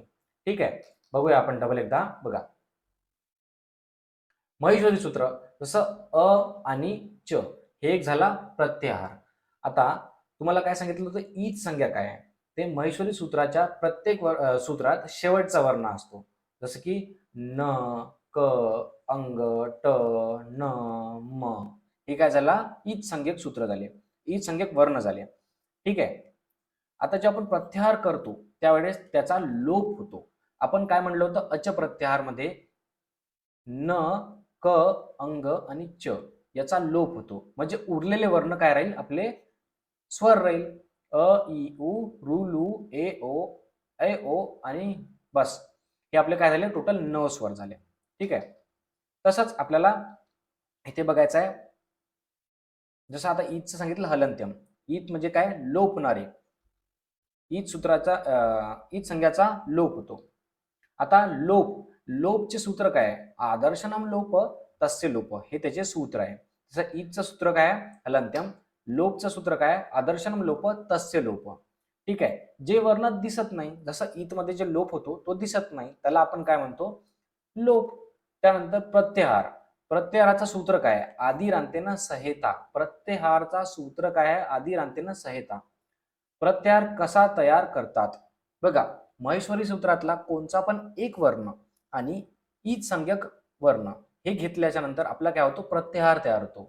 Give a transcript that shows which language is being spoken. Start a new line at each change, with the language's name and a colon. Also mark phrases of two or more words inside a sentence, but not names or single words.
Marathi: ठीक आहे. बघूया आपण डबल एकदा बघा. महेश्वरी सूत्र जसं अ आणि च हे एक झाला प्रत्याहार. आता तुम्हाला काय सांगितलं होतं ईच संज्ञा काय आहे ते महेश्वरी सूत्राच्या प्रत्येक सूत्रात शेवटचा वर्ण असतो. जसं की न क अंग ट न म हे काय झाला ईच संज्ञक सूत्र झाले ईच संज्ञक वर्ण झाले. ठीक आहे. आता जे आपण प्रत्याहार करतो त्यावेळेस त्याचा लोप होतो. आपण काय म्हणलं होतं अच प्रत्याहार मध्ये न क अंग आणि च याचा लोप होतो म्हणजे उरलेले वर्ण काय राहील आपले स्वर राहील अ इ उ रु लु ए ओ आणि बस हे आपले काय झाले टोटल 9 स्वर झाले. ठीक आहे. तसंच आपल्याला इथे बघायचं आहे जसं आता ईदचं सांगितलं हलंत्यम ईद म्हणजे काय लोपणारे ईद सूत्राचा ईद संज्ञाचा लोप होतो. आता लोपचे सूत्र काय आहे
Sanskrit: आदर्शनम लोप तस्य लोप
Marathi: हे त्याचे सूत्र आहे. जसं ईदचं सूत्र काय आहे हलंत्यम लोपचं सूत्र काय
Sanskrit: आदर्शनम लोप तस्य लोप.
Marathi: ठीक आहे. जे वर्ण दिसत नाही जसं ईद मध्ये जे लोप होतो तो दिसत नाही त्याला आपण काय म्हणतो लोप. त्यानंतर प्रत्याहार प्रत्याहाराचं सूत्र काय आहे
Sanskrit: आदिरांतेन सहेता
Marathi: प्रत्याहारचा सूत्र काय आहे
Sanskrit: आदिरांतेन सहेता.
Marathi: प्रत्याहार कसा तयार करतात बघा महेश्वरी सूत्रातला कोणचा पण एक वर्ण आणि ईच संज्ञक वर्ण हे घेतल्याच्या नंतर आपला काय होतो प्रत्याहार तयार होतो.